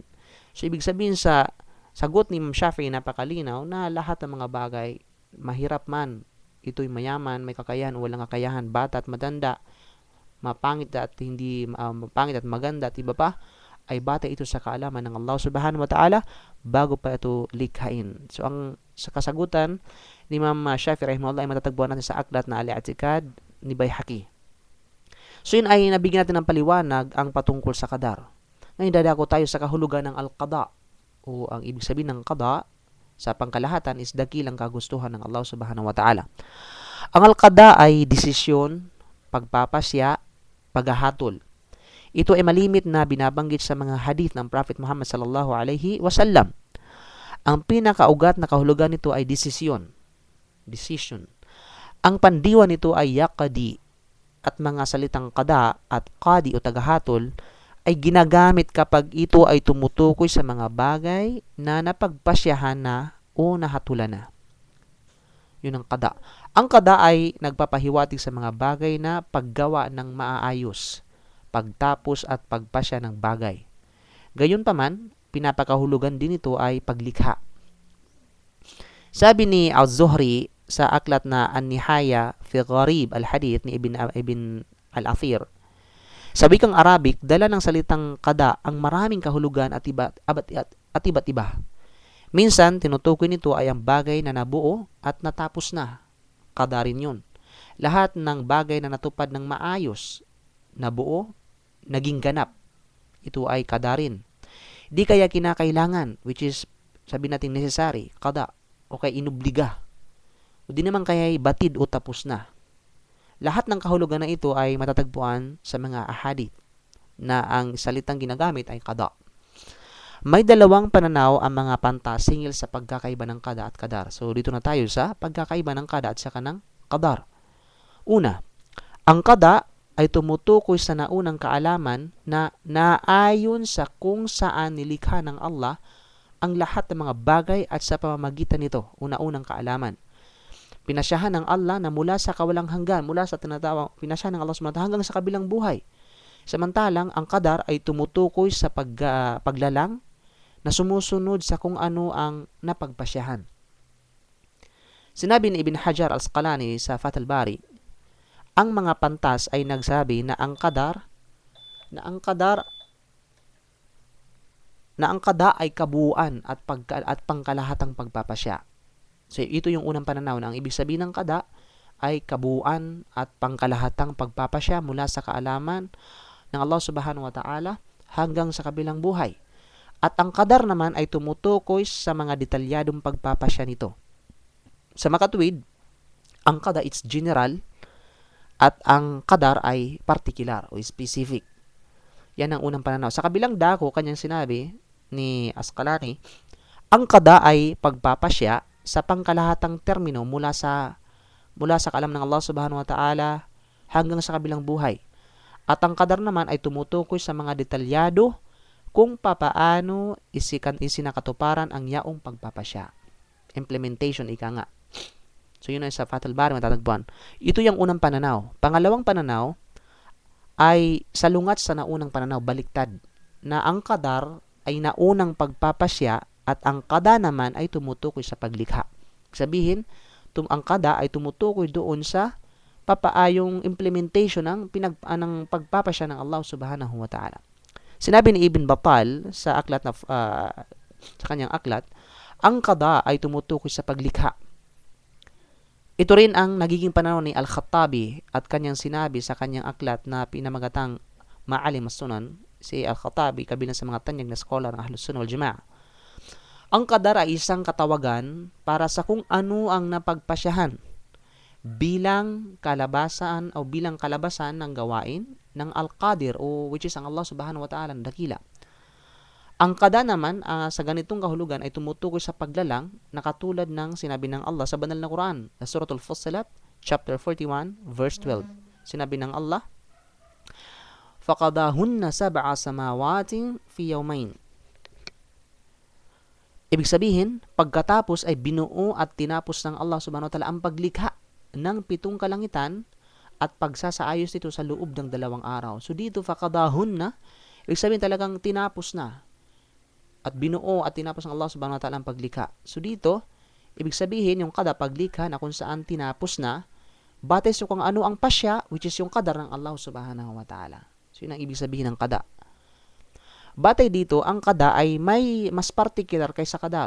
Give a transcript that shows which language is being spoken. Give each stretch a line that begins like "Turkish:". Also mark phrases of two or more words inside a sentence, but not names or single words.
Filipino: So, ibig sabihin sa sagot ni Imam Shafi'i, napakalinaw na lahat ng mga bagay, mahirap man, ito'y mayaman, may kakayahan o walang kakayahan, bata at matanda, mapangit at maganda at iba pa, ay bata ito sa kaalaman ng Allah
Arabic: سبحانه وتعالى
Filipino: bago pa ito likhain. So, sa kasagutan ni Imam Shafi'i rahimahullah ay matatagpuan natin sa aklat na Al-I'tiqad ni Baihaqi. So yun ay nabigyan natin ng paliwanag ang patungkol sa qadar. Ngayon dadako tayo sa kahulugan ng al-qada, o ang ibig sabihin ng qada sa pangkalahatan is dakilang kagustuhan ng Allah
Arabic: سبحانه وتعالى.
Filipino: Ang al-qada ay desisyon, pagpapasya, paghahatol. Ito ay malimit na binabanggit sa mga hadith ng Prophet Muhammad
Arabic: صلى الله عليه وسلم.
Filipino: Ang pinakaugat na kahulugan nito ay desisyon. Decision. Ang pandiwa nito ay yaqdi, at mga salitang qada at qadi o tagahatol ay ginagamit kapag ito ay tumutukoy sa mga bagay na napagpasyahan na o nahatulan na. Yun ang qada. Ang qada ay nagpapahiwatig sa mga bagay na paggawa ng maaayos, pagtapos at pagpasya ng bagay. Gayunpaman, pinapakahulugan din ito ay paglikha. Sabi ni Az-Zuhri sa aklat na An-Nihaya fi Gharib al-Hadith ni Ibn al-Athir, sa wikang Arabic, dala ng salitang qada ang maraming kahulugan at iba't iba. Minsan, tinutukoy nito ay ang bagay na nabuo at natapos na. Qada rin yun. Lahat ng bagay na natupad ng maayos, nabuo, naging ganap. Ito ay qada rin. Di kaya kinakailangan,
English: which is,
Filipino: sabi natin necessary, qada, o kaya inubliga. O di naman kaya batid o tapos na. Lahat ng kahulugan na ito ay matatagpuan sa mga ahadith na ang salitang ginagamit ay qada. May dalawang pananaw ang mga pantas singil sa pagkakaiba ng qada at qadar. So dito na tayo sa pagkakaiba ng qada at saka ng qadar. Una, ang qada ay tumutukoy sa naunang kaalaman na naayon sa kung saan nilikha ng Allah ang lahat ng mga bagay at sa pamamagitan nito, una-unang kaalaman. Pinasyahan ng Allah na mula sa kawalang hanggan, mula sa tinatawag, pinasyahan ng Allah
Arabic: سبحانه وتعالى
Filipino: hanggang sa kabilang buhay. Samantalang, ang qadar ay tumutukoy sa paglalang na sumusunod sa kung ano ang napagpasyahan. Sinabi ni Ibn Hajar al-Asqalani sa Fath al-Bari, ang mga pantas ay nagsabi na ang qada ay kabuuan at pangkalahatang pagpapasya. So, ito yung unang pananaw na ang ibig sabihin ng qada ay kabuuan at pangkalahatang pagpapasya mula sa kaalaman ng Allah
Arabic: سبحانه وتعالى
Filipino: hanggang sa kabilang buhay. At ang qadar naman ay tumutukoy sa mga detalyadong pagpapasya nito. Sa makatuwid, ang qada
English: it's general
Filipino: at ang qadar ay particular o specific. Yan ang unang pananaw. Sa kabilang dako, kanyang sinabi ni Asqalani, ang qada ay pagpapasya sa pangkalahatang termino mula sa kalam ng Allah
Arabic: سبحانه وتعالى
Filipino: hanggang sa kabilang buhay. At ang qadar naman ay tumutukoy sa mga detalyado kung papaano isinakatuparan ang yaong pagpapasya. Implementation, ika nga. So yun ay sa Fath al-Bari matatagpuan. Ito yung unang pananaw. Pangalawang pananaw ay salungat sa naunang pananaw, baliktad, na ang qadar ay naunang pagpapasya at ang qada naman ay tumutukoy sa paglikha. Sabihin, ang qada ay tumutukoy doon sa papaayong implementation ng pagpapasya ng Allah
Arabic: سبحانه وتعالى.
Filipino: Sinabi ni Ibn Battal sa aklat na sa kanyang aklat, ang qada ay tumutukoy sa paglikha. Ito rin ang nagiging pananaw ni Al-Khattabi at kanyang sinabi sa kanyang aklat na pinamagatang Ma'alim as-Sunan. Si Al-Khattabi kabilang sa mga tanyag na scholar ng
Arabic: أهل السنة والجماعة.
Filipino: Ang qadar ay isang katawagan para sa kung ano ang napagpasyahan bilang kalabasan ng gawain ng Al-Qadir o
English: which is
Filipino: ang Allah
Arabic: سبحانه وتعالى
Filipino: ng dakila. Ang qada naman sa ganitong kahulugan ay tumutukoy sa paglalang na katulad ng sinabi ng Allah sa banal na Quran sa Suratul Fussilat
English: chapter 41 verse 12.
Filipino: Sinabi ng Allah,
Arabic: فقضاهن سبع سماوات في يومين.
Filipino: Ibig sabihin, pagkatapos ay binuo at tinapos ng Allah
Arabic: سبحانه وتعالى
Filipino: ang paglikha ng 7 kalangitan at pagsasaayos nito sa loob ng 2 araw. So dito, faqadahunna, ibig sabihin talagang tinapos na at binuo at tinapos ng Allah
Arabic: سبحانه وتعالى
Filipino: ang paglikha. So dito, ibig sabihin yung qada paglikha na kung saan tinapos na, batay sa kung ano ang pasya,
English: which is
Filipino: yung qadar ng Allah
Arabic: سبحانه وتعالى.
Filipino: So yun ang ibig sabihin ng qada. Batay dito, ang qada ay may mas particular kaysa qadar.